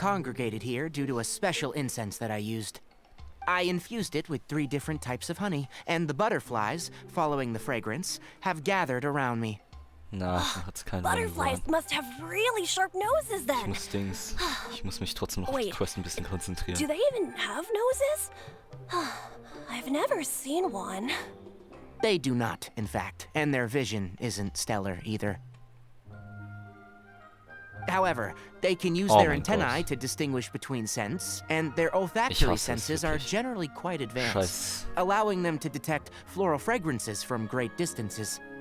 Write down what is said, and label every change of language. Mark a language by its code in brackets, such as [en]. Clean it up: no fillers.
[en] congregated here due to a special incense that I used. I infused it with 3 different types of honey, and the butterflies, following the fragrance, have gathered around me. [de] Na, hat's keinen [en] Butterflies must have really sharp noses then. [de] Ich muss mich trotzdem noch auf die Quest ein bisschen konzentrieren. [en] Do they even have noses? I've never seen one. They do not, in fact, and their vision isn't stellar either. However, they can use their antennae to distinguish between scents, and their olfactory senses are generally quite advanced, allowing them to detect floral fragrances from great distances.